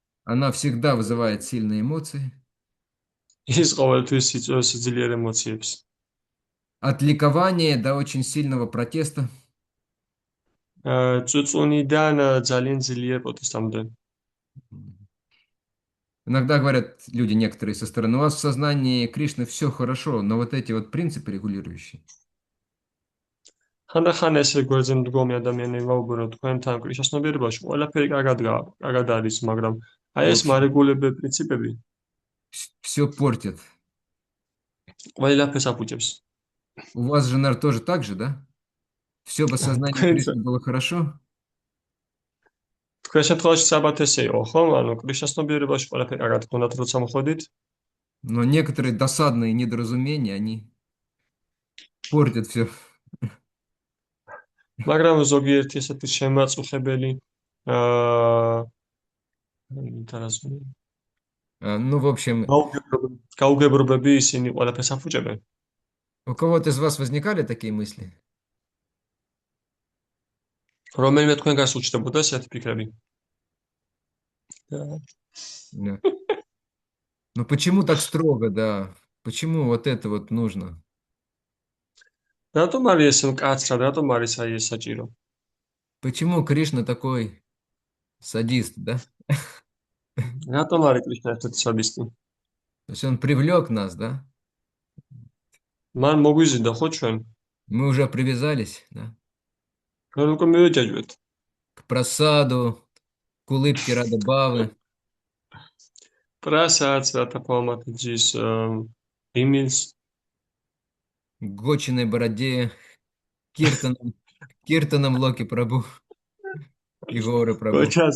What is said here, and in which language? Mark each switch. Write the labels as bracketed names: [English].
[Russian] Она всегда вызывает сильные эмоции. [Georgian] ის ყოველთვის იწვევს ძლიერ ემოციებს. [Russian] От ликования до очень сильного протеста. [Georgian] წუწუნიდან ძალიან ძლიერ პროტესტამდე. [Russian] Иногда говорят люди некоторые со стороны, у вас в сознании Кришны все хорошо, но вот эти вот принципы регулирующие. [Georgian] ხანდახან ესე გვერდზე მდგომი ადამიანები ვაუბრობ თქვენთან კრიშნას ცნობიერებაში ყველაფერი კარგად არის, მაგრამ აი ეს [Russian] Вообще, [Georgian] მარეგულირებელი პრინციპები [Russian] все портят. [Georgian] ყველაფერს აფუჭებს. [Russian] У вас же, наверное, тоже так же, да? Все в сознании [Georgian] თქვენ [Russian] Кришны было хорошо, [Georgian] თქვენ შემთხვევაში საბათ ესე იყო, ხო? ანუ კრიშნას ცნობიერებაში ყველაფერი კარგად გქონდათ, როცა მოხვედით, [Russian] но некоторые досадные недоразумения, они портят все. [Georgian] მაგრამ ზოგიერთი ესეთი შემაწუხებელი აა [Russian] Ну, в общем, [Georgian] გაუგებრობები ისინი ყველაფერს აფუჭებენ. [Russian] у кого-то из вас возникали такие мысли? [Georgian] რომელიმე თქვენგანს უჩნდებოდა ესეთი ფიქრები? [Russian] Да. Ну, почему так строго, да? Почему вот это вот нужно? [Georgian] რატომ არის ეს მკაცრად, ратом არის აი ეს საჭირო? [Russian] Почему Кришна такой садист, да? [Georgian] რატომ არის კრიშნა ესეთი სადისტი? [Russian] То есть он привлек нас, да? [Georgian] მან მოგვიზიდა ხო ჩვენ? [Russian] Мы уже привязались, да? [Georgian] ჩვენ უკვე მივეჯაჯვეთ. [Russian] К просаду, к улыбке Радабавы, [Georgian] პრასადს, რათა ფორმატის იმის [Russian] к гочиной бороде, киртанам Локи Прабу и Горы Прабу.